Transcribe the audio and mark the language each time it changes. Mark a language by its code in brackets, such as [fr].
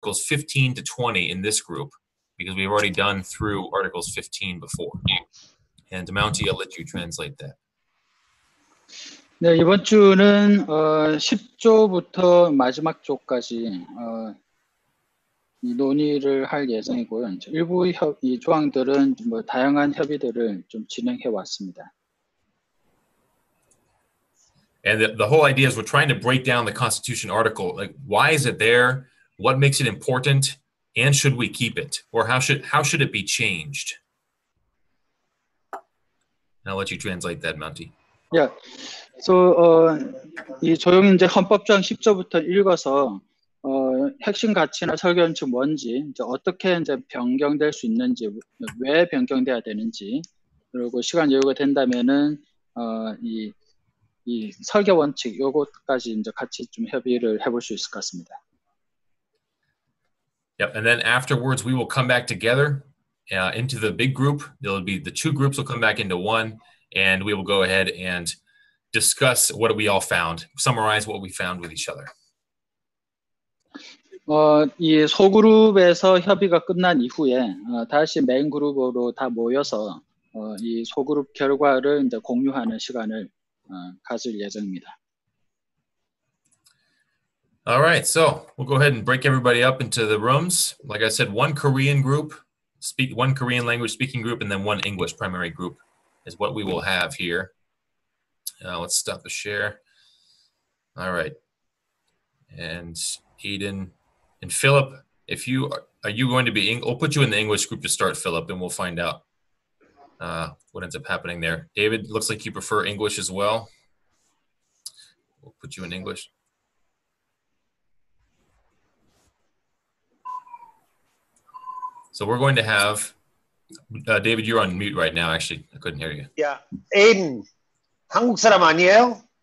[en] Articles 15 to 20 in this group because we've already done through Articles 15 before. And Mounty, I'll let you translate that. [ko] 네, 이번 주는 10조부터 마지막 조까지 이 논의를 할 예정이고요. 일부 이 조항들은 뭐 다양한 협의들을 좀 진행해 왔습니다. [en] And the whole idea is we're trying to break down the Constitution article. Like, why is it there? What makes it important? And should we keep it? Or how should it be changed? And I'll let you translate that, Mounty. Yeah. [ko] So, 이 조용히 이제 헌법조항 10조부터 읽어서 핵심 가치나 설계원칙 뭔지, 이제 어떻게 이제 변경될 수 있는지, 왜 변경돼야 되는지, 그리고 시간 여유가 된다면은 이 설계 원칙 요것까지 이제 같이 좀 협의를 해볼 수 있을 것 같습니다. [en] Yep, and then afterwards we will come back together into the big group. There'll be the two groups will come back into one, and we will go ahead and discuss what we all found, summarize what we found with each other. [ko] 이 소그룹에서 협의가 끝난 이후에 다시 메인 그룹으로 다 모여서 이 소그룹 결과를 이제 공유하는 시간을 가질 예정입니다. [en] All right, so we'll go ahead and break everybody up into the rooms. Like I said, one Korean group, one Korean language speaking group, and then one English primary group is what we will have here. Let's stop the share. All right, and Eden and Philip, if you are you going to be? We'll put you in the English group to start, Philip, and we'll find out what ends up happening there. David, looks like you prefer English as well. We'll put you in English. So we're going to have, David, you're on mute right now. Actually, I couldn't hear you. Yeah. [ko] Aiden, 한국 사람 아니에요?